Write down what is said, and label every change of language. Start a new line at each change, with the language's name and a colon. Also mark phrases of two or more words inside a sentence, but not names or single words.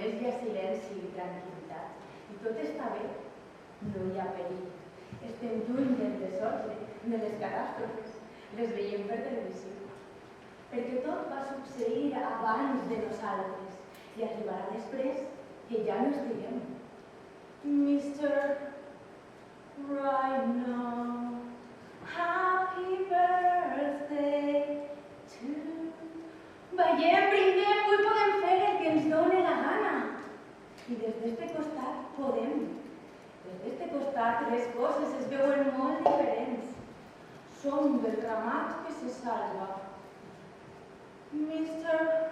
Catalan: ha silenci i tranquil·litat. I tot està bé, no hi ha perill. Estem lluny del desordre, de les catàstrofes, les veiem per televisió. Perquè tot va succeir abans de nosaltres i arribarà després que ja no estiguem. Mr.
English: Right now, happy birthday to you.
Catalan: Veiem, brindem, avui podem fer el que ens doni la gana. I des d'este costat podem. Des d'este costat les coses es veuen molt diferents. Som del ramat que se salva. Mr.